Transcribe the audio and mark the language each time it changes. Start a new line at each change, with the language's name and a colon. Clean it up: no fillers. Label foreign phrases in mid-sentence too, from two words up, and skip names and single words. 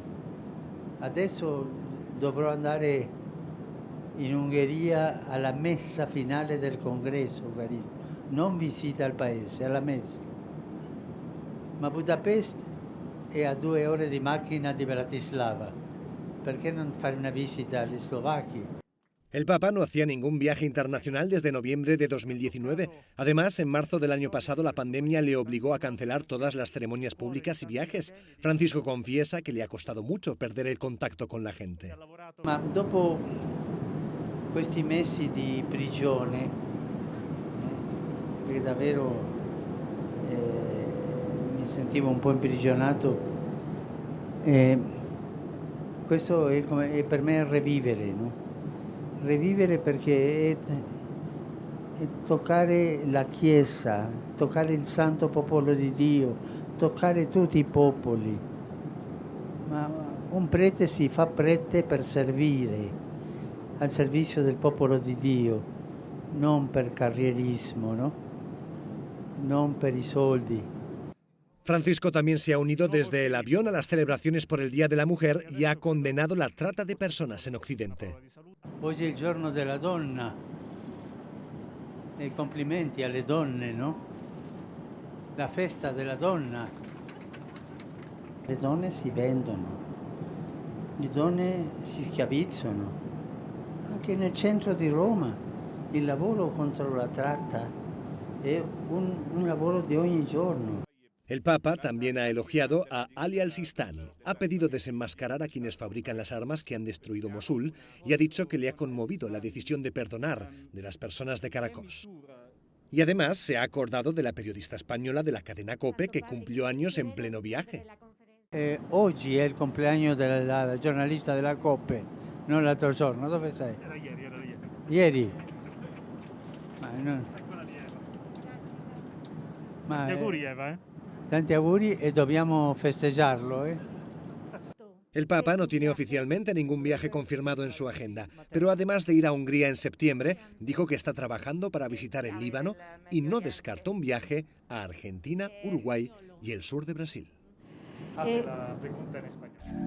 Italian: Adesso dovrò andare in Ungheria alla messa finale del congresso eucaristico, non visita al paese, alla messa. Ma Budapest è a 2 ore di macchina di Bratislava, perché non fare una visita agli slovacchi?
Spanish: El Papa no hacía ningún viaje internacional desde noviembre de 2019. Además, en marzo del año pasado la pandemia le obligó a cancelar todas las ceremonias públicas y viajes. Francisco confiesa que le ha costado mucho perder el contacto con la gente.
Italian: Ma dopo questi mesi di prigione, perché davvero mi sentivo un po' imprigionato, questo è per me revivere, no? Revivere perché è toccare la Chiesa, toccare il santo popolo di Dio, toccare tutti i popoli. Ma un prete si fa prete per servire, al servizio del popolo di Dio, non per carrierismo, no? Non per i soldi.
Spanish: Francisco también se ha unido desde el avión a las celebraciones por el Día de la Mujer y ha condenado la trata de personas en Occidente.
Italian: Oggi è il giorno della donna e complimenti alle donne, no? La festa della donna. Le donne si vendono, le donne si schiavizzano. Anche nel centro di Roma il lavoro contro la tratta è un lavoro di ogni giorno.
Spanish: El Papa también ha elogiado a Ali al-Sistani, ha pedido desenmascarar a quienes fabrican las armas que han destruido Mosul y ha dicho que le ha conmovido la decisión de perdonar de las personas de Caracas. Y además se ha acordado de la periodista española de la cadena COPE que cumplió años en pleno viaje.
Italian: Oggi è il compleanno della giornalista della COPE, non l'altro giorno. Dove sei? Era ieri. Ieri? Tanti auguri Eva, Tanti auguri e dobbiamo festeggiarlo,
Spanish: El Papa no tiene oficialmente ningún viaje confirmado en su agenda, pero además de ir a Hungría en septiembre, dijo que está trabajando para visitar el Líbano y no descarta un viaje a Argentina, Uruguay y el sur de Brasil. Hace la pregunta en español.